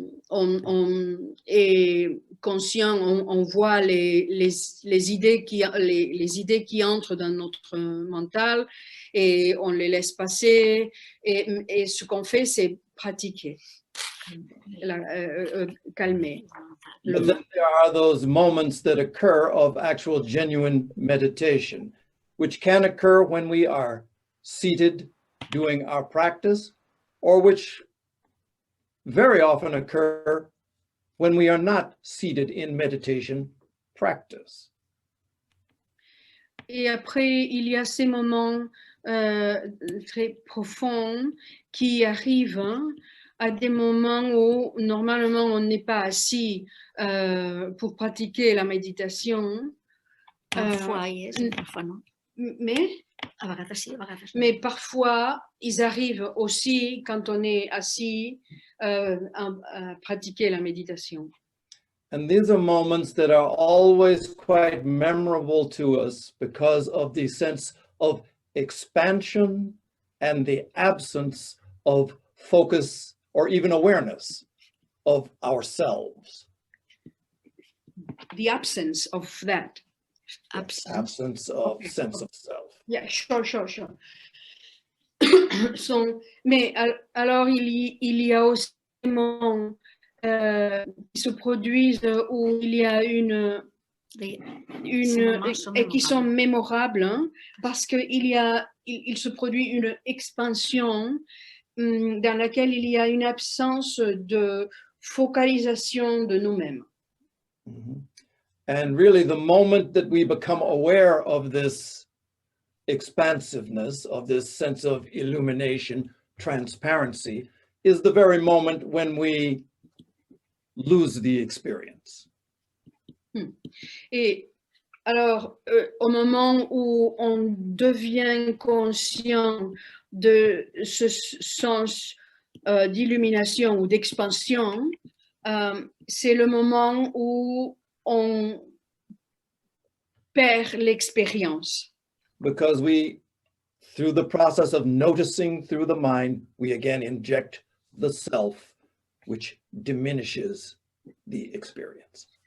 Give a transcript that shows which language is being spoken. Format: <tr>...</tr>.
<fr>On est conscient, on voit les idées qui entrent dans notre mental et on les laisse passer. Et ce qu'on fait, c'est pratiquer. Calmer.</fr> <en>But then there are those moments that occur of actual genuine meditation, which can occur when we are seated doing our practice, or which very often occur when we are not seated in meditation practice.</en> <fr>Et après, il y a ces moments très profonds qui arrivent à des moments où normalement on n'est pas assis pour pratiquer la méditation. Parfois, yes, parfois non. Mais parfois, ils arrivent aussi quand on est assis à pratiquer la méditation.</fr> <en>And these are moments that are always quite memorable to us because of the sense of expansion and the absence of focus or even awareness of ourselves. The absence of that. Absence of sense of self. Yeah, sure.</en> <fr>Mais alors, il y a aussi des moments qui se produisent où il y a et qui sont mémorables, hein, parce qu'il se produit une expansion dans laquelle il y a une absence de focalisation de nous-mêmes. Mm-hmm.</fr> <en>And really the moment that we become aware of this expansiveness, of this sense of illumination, transparency, is the very moment when we lose the experience.</en> <fr>Et alors, au moment où on devient conscient de ce sens d'illumination ou d'expansion, c'est le moment où on perd l'expérience.</fr> <en>Because we, through the process of noticing through the mind, we again inject the self, which diminishes the experience.</en>